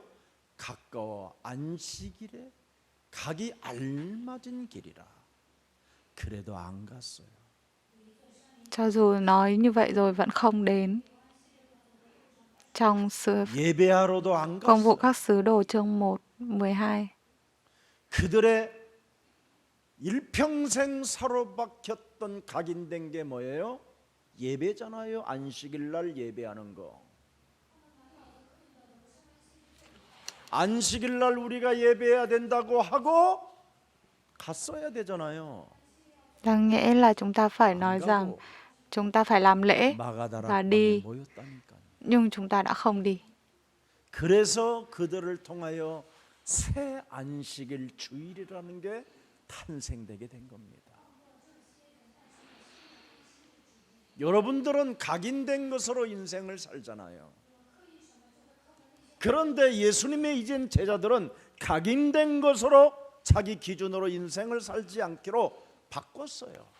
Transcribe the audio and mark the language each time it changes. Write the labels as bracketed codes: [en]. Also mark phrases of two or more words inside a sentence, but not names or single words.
[ko] 가까워 안식일에 가기 알맞은 길이라. 그래도 안 갔어요. [vi] Cho dù nói như vậy rồi vẫn không đến. Trong [ko] 예배하러도 안 [vi] công vụ [ko] 갔어요. [vi] các sứ đồ chương 1:12. [ko] 그들의 일평생 사로박혔던 각인된 게 뭐예요? 예배잖아요. 안식일 날 예배하는 거. 안식일 날 우리가 예배해야 된다고 하고 갔어야 되잖아요. [vi] Đáng nghĩa là chúng ta phải nói rằng chúng ta phải làm lễ và đi, nhưng chúng ta đã không đi. [ko] 그래서 그들을 통하여 새 안식일 주일이라는 게 탄생되게 된 겁니다. 여러분들은 각인된 것으로 인생을 살잖아요. 그런데 예수님의 이젠 제자들은 각인된 것으로 자기 기준으로 인생을 살지 않기로 바꿨어요.